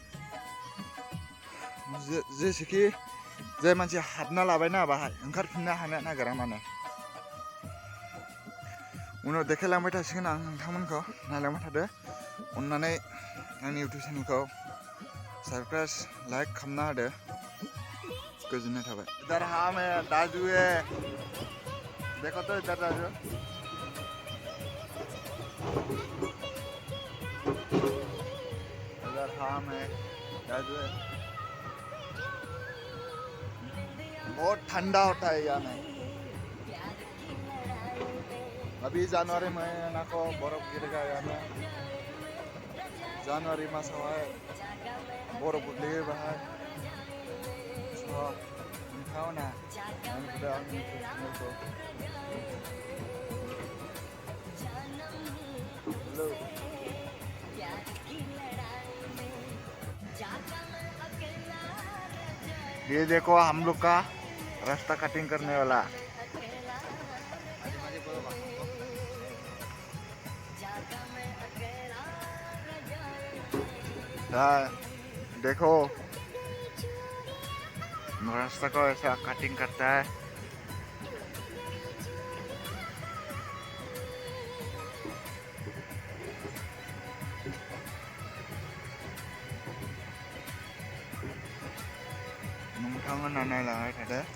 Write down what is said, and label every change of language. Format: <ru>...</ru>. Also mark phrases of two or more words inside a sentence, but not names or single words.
<brx>जेसेखि जाय मानसि हाबना लाबायना बाहाय ओंखारफिननो हानो नागिरा माने। उनाव देखायलांबाय थासिगोन आं नोंथांमोनखौ, नायलांबाय थादो। अन्नानै आंनि इउटुब चेनेलखौ</brx> <en>subscribe like</en> <brx>खालामना होदो, गोजोननाय थाबाय।</brx> <hi>इधर हम है दाजू है, देखो तो इधर दाजू। इधर हम है दाजू है। बहुत ठंडा होता है यहाँ में। अभी जनवरी महीना को बर्फ गिरेगा यहाँ में।</hi> <brx>जनवरी मासावहाय बर्फ गोग्लैयो बाहाय। नोंथांमोना आंनि इउटुब चेनेलखौ</brx> <hi>ये देखो हम लोग का रास्ता कटिंग करने वाला। देखो रास्ता को ऐसा कटिंग करता है।</hi> <brx>नोंथांमोना नायलांबाय थादो।</brx>